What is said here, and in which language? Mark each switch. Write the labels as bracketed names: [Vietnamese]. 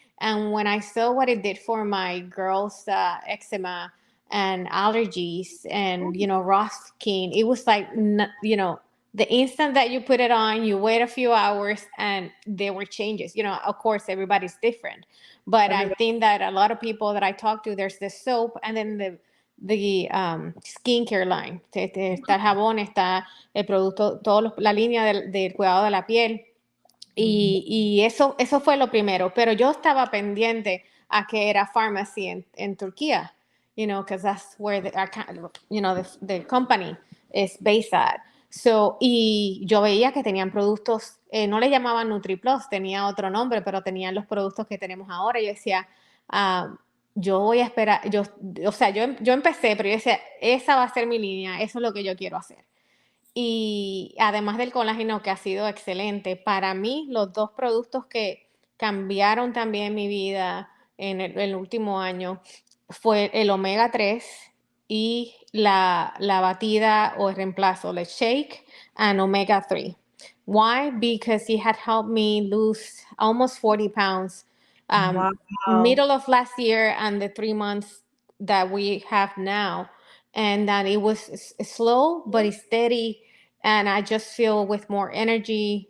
[English] And when I saw what it did for my girls' eczema and allergies and, raw skin, it was like, the instant that you put it on, you wait a few hours and there were changes. Of course, everybody's different. But I think that a lot of people that I talk to, there's the soap and then the skincare line. [Spanish] Está el jabón, está el producto, la línea del cuidado de la piel. Y eso fue lo primero. Pero yo estaba pendiente a que era pharmacy en Turquía, [English] because that's where the company is based at. [Spanish] So, y yo veía que tenían productos no le llamaban NutriPlus, tenía otro nombre, pero tenían los productos que tenemos ahora. Yo decía, yo voy a esperar, yo empecé, pero yo decía, esa va a ser mi línea, eso es lo que yo quiero hacer. Y además del colágeno, que ha sido excelente, para mí los 2 productos que cambiaron también mi vida en el último año fue el omega 3 y la batida o el reemplazo, el [English] shake and omega 3. Why? Because it had helped me lose almost 40 pounds Wow. middle of last year and the 3 months that we have now. And that it was slow but steady, and I just feel with more energy.